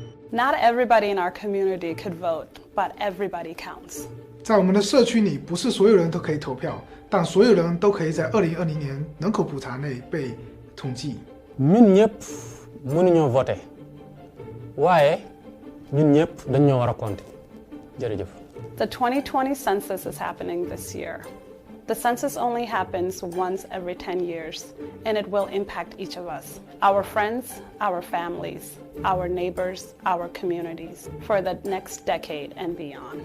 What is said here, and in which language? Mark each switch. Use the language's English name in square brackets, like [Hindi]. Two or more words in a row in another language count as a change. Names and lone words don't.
[English] Not everybody in our community could vote, but everybody counts. [Chinese] 在我们的社区里，不是所有人都可以投票，但所有人都可以在2020年人口普查内被统计。 [Wolof] ñun ñëpp mënuñoo voter waaye ñun ñëpp dañoo war a compter jërëjëf. [English] The 2020 census is happening this year. The census only happens once every 10 years, and it will impact each of us, our friends, our families, our neighbors, our communities, for the next decade and beyond.